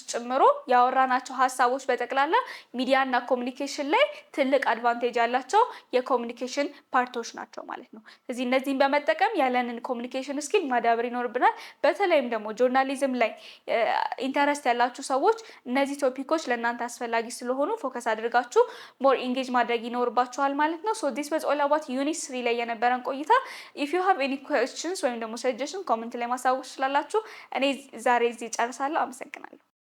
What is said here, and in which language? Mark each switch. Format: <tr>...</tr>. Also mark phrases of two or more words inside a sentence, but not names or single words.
<am>ጨምሮ ያወራናቸው ሐሳቦች በጠቅላላ ሚዲያና ኮሙኒኬሽን ላይ ትልቅ አድቫንቴጅ ያላቸው የኮሙኒኬሽን ፓርቶች ናቸው ማለት ነው ስለዚህ እነዚህን በመጠቀም ያለንን</am> <en>communication skill</en> <am>ማዳበር ይኖርብናል በተለይም ደግሞ ጆርናሊዝም ላይ ኢንተረስት ያላችሁ ሰዎች እነዚህ ቶፒኮች ለእናንተ አስፈላጊ ስለሆኑ ፎከስ አድርጋችሁ</am> <en>more engage</en> <am>ማድረግ ይኖርባችኋል ማለት ነው</am> <en>so this was all about unit 3</en> <am>ላይ የነበረን ቆይታ</am> <en>if you have any questions</en> <am>ወይም ደግሞ suggestions ኮሜንት ላይ ማሳወቅ ትችላላችሁ እኔ ዛሬ እዚህ ጨርሳለሁ አመሰግናለሁ</am>